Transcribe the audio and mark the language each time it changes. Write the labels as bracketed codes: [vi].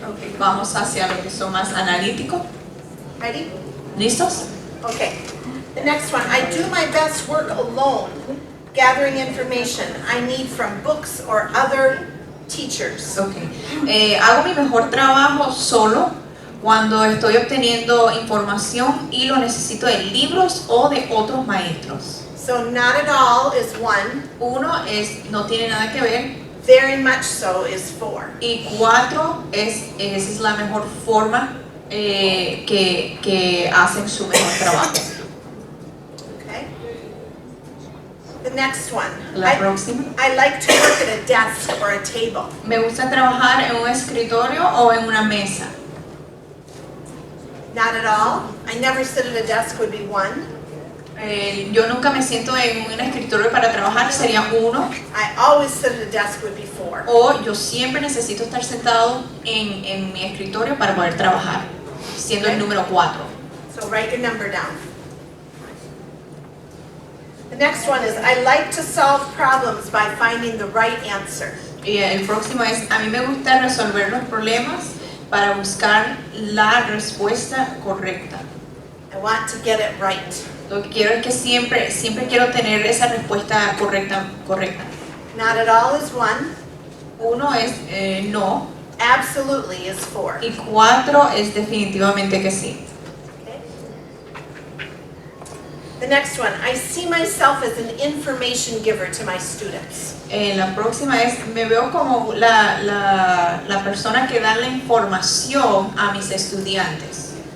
[es] Okay, vamos hacia lo que son más analítico. [en] Ready? [es] ¿Listos? [en] Okay. The next one, I do my best work alone, gathering information I need from books or other teachers. Okay. [es] Hago mi mejor trabajo solo cuando estoy obteniendo información y lo necesito de libros o de otros maestros. [en] So not at all is 1, [es] Uno es no tiene nada que ver [en] very much so is 4. [es] y 4 esa es la mejor forma que hacen su mejor trabajo. [en] Okay. The next one. [es] La próxima. [en] I like to work at a desk or a table. [es] Me gusta trabajar en un escritorio o en una mesa. [en] Not at all. I never sit at a desk would be one. [es] Yo nunca me siento en un escritorio para trabajar, sería 1. [en] I always sit at a desk would be 4. [es] O yo siempre necesito estar sentado en mi escritorio para poder trabajar, siendo el número 4. [en] So write your number down. The next one is I like to solve problems by finding the right answer. [es] Y el próximo es, a mí me gusta resolver los problemas para buscar la respuesta correcta. [en] I want to get it right. [es] Lo que quiero es que siempre quiero tener esa respuesta correcta. [en] Not at all is 1. [es] 1 es no. [en] Absolutely is 4. [es] Y 4 es definitivamente que sí. [en] Okay. The next one, I see myself as an information giver to my students. [es] La próxima es, me veo como la persona que da la información a mis estudiantes.